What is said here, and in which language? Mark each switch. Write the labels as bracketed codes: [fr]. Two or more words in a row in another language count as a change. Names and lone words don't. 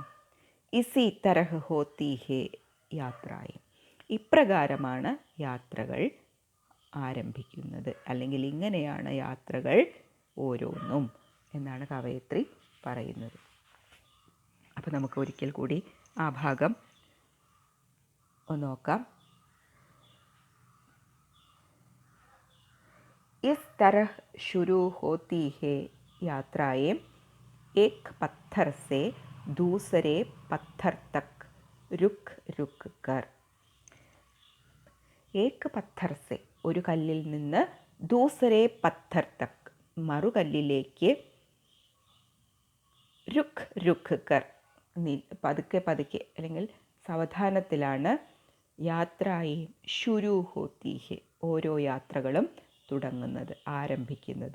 [hi] इसी तरह होती है यात्राएं, [ml] ഇപ്രകാരമാണ് യാത്രകൾ ആരംഭിക്കുന്നത്, അല്ലെങ്കിൽ ഇങ്ങനെയാണ് യാത്രകൾ ഓരോന്നും എന്നാണ് കവയത്രി പറയുന്നത്. അപ്പോൾ നമുക്ക് ഒരിക്കൽ കൂടി ആ ഭാഗം ഒന്ന് നോക്കാം. [hi] इस तरह शुरू होती है यात्राएं एक पत्थर से दूसरे पत्थर तक रुक रुक कर. एक पत्थर से [ml] ഒരു കല്ലിൽ നിന്ന് [hi] दूसरे पत्थर तक [ml] മറുകല്ലിലേക്ക് [hi] रुक रुक कर [ml] പതുക്കെ പതുക്കെ അല്ലെങ്കിൽ സാവധാനത്തിലാണ് യാത്രയും [hi] शुरू होती है [ml] ഓരോ യാത്രകളും തുടങ്ങുന്നത്, ആരംഭിക്കുന്നത്.